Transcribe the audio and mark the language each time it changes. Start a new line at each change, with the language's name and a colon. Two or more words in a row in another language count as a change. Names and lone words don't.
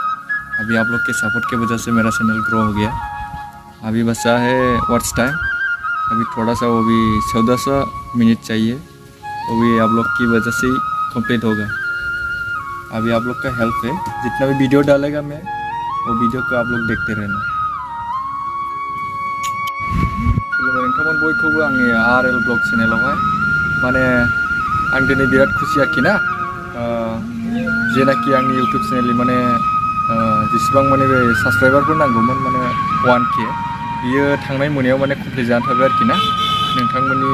Hindi: अभी आप लोग के सपोर्ट के वजह से मेरा चैनल ग्रो हो गया। अभी बचा है वॉच टाइम, अभी थोड़ा सा वो भी 1400 मिनट चाहिए, वो भी आप लोग की वजह से ही कंप्लीट होगा। अभी आप लोग का हेल्प है, जितना भी वीडियो डालेगा मैं वो वीडियो को आप लोग देखते रहना।
Bodo: नोंथांमोन बयखौबो आंनि RL ब्लॉग चैनेलावहाय माने आं दिनै बिराद खुसि आरोखि ना जेनाखि आंनि इउटुब चेनेलनि माने जेसेबां माने बे साबस्क्राइबारफोर नांगौमोन माने 1K बियो थांनाय मोनायाव माने कमप्लिट जाना थाबाय आरोखि ना नोंथांमोननि